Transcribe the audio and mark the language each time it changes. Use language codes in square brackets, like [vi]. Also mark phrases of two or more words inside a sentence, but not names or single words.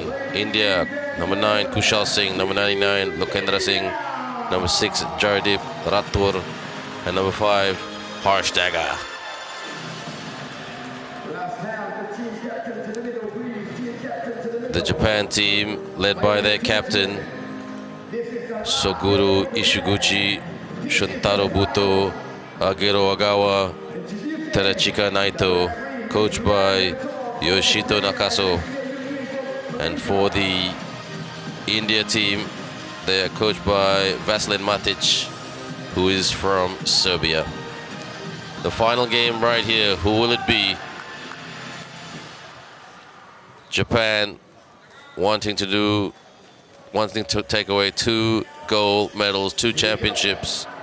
[en] India, number 9, Kushal Singh, number 99, Lokendra Singh, number 6, Jardip Rathur, and number 5, Harsh Dagger. The Japan team, led by their captain, Soguru Ishiguchi, Shuntaro Buto, Agero Agawa, Terachika Naito, coached by Yoshito Nakaso. And for the India team, they are coached by Vasilin Matic, who is from Serbia. The final game right here, who will it be? Japan wanting to take away 2 gold medals, 2 championships.